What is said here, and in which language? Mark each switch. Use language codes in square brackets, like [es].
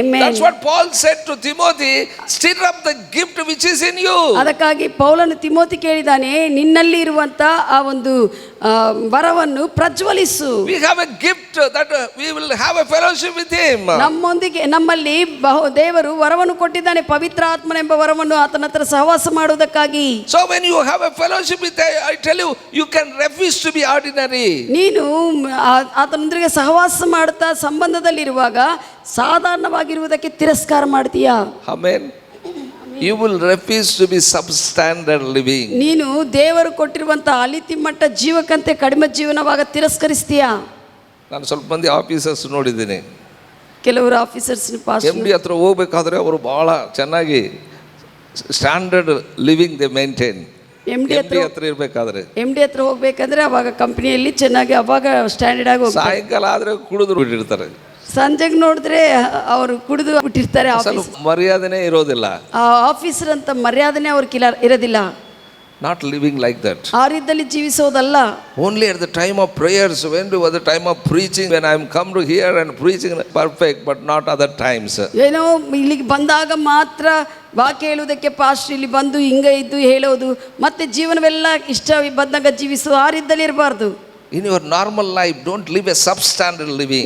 [en] That's what Paul said to Timothy, stir up the gift which is in you. [kn] ಅದಕ್ಕಾಗಿ ಪೌಲನು Timothy ಕೇಳಿದಾನೆ, ನಿನ್ನಲ್ಲಿ ಇರುವಂತ ಆ ಒಂದು ವರವನ್ನು ಪ್ರಜ್ವಲಿಸು. [en] We have a gift that we will have a fellowship with him. [kn] ನಮ್ಮಲ್ಲಿ ದೇವರು ವರವನ್ನು ಕೊಟ್ಟಿದ್ದಾನೆ, ಪವಿತ್ರ ಆತ್ಮನೆಂಬ ವರವನ್ನು ಆತನ ಹತ್ರ ಸಹವಾಸ ಮಾಡುವುದಕ್ಕಾಗಿ. [en] So when you have a fellowship with him, I tell you, you can refuse to be ordinary. [kn] ನೀನು ಆತನೊಂದಿಗೆ ಸಹವಾಸ ಮಾಡ್ತಾ ಸಂಬಂಧದಲ್ಲಿರುವಾಗ ಸಾಧಾರಣವಾಗಿರುವುದಕ್ಕೆ ತಿರಸ್ಕಾರ ಮಾಡ್ತೀಯಾ. [en] Amen. You will refuse to be substandard living. [kn] ನೀನು ದೇವರು ಕೊಟ್ಟಿರುವಂತ ಅಲಿತಿಮಟ್ಟ ಜೀವಕ್ಕಂತೆ ಕಡಿಮೆ ಜೀವನವಾಗ ತಿರಸ್ಕರಿಸ್ತೀಯಾ. ನಾನು ಸ್ವಲ್ಪ ಮಂದಿ ಆಫೀಸರ್ಸ್ ನೋಡಿದ್ದೀನಿ. ಕೆಲವರು ಆಫೀಸರ್ಸ್ MD ಹತ್ರ ಹೋಗ್ಬೇಕಾದ್ರೆ ಅವರು ಬಹಳ ಚೆನ್ನಾಗಿ [en] standard living [kn] they maintain. MD ಹತ್ರ ಇರ್ಬೇಕಾದ್ರೆ MD ಹತ್ರ ಹೋಗ್ಬೇಕಂದ್ರೆ ಅವಾಗ ಕಂಪ್ನಿಯಲ್ಲಿ ಚೆನ್ನಾಗಿ ಅವಾಗ ಸ್ಟ್ಯಾಂಡರ್ಡ್ ಆಗಿ ಹೋಗ್ತಾರೆ. ಸಾಯಂಕಾಲ ಆದ್ರೆ ಕುಡಿದ್ರು ಬಿಟ್ಟಿರ್ತಾರೆ. ಸಂಜೆಗೆ ನೋಡಿದ್ರೆ ಅವರು ಕುಡಿದು ಬಿಟ್ಟಿರ್ತಾರೆ. ಸ್ವಲ್ಪ ಮರ್ಯಾದೆನೇ ಇರೋದಿಲ್ಲ. ಆ ಆಫೀಸರ್ ಅಂತ ಮರ್ಯಾದೆನೇ ಅವ್ರಿಗೆ ಇರೋದಿಲ್ಲ. [en] Not living like that. [kn] ಆ ರೀತಿಯಲ್ಲಿ ಜೀವಿಸೋದಲ್ಲ. [en] Only at the time of prayers, when was the time of preaching, when I am come to hear and preaching perfect, but not other times. [kn] ಏನೋ ಇಲ್ಲಿಗೆ ಬಂದಾಗ ಮಾತ್ರ ವಾಕ್ಯ ಹೇಳುವುದಕ್ಕೆ ಪಾಸ್ಟರ್ ಇಲ್ಲಿ ಬಂದು ಹಿಂಗೆ ಇದ್ದು ಹೇಳೋದು, ಮತ್ತೆ ಜೀವನವೆಲ್ಲ ಇಷ್ಟ ಬಂದಾಗ ಜೀವಿಸೋದು, ಆ ರೀತಿಯಲ್ಲಿ ಇರಬಾರ್ದು. [en] In your normal life, don't live a substandard living.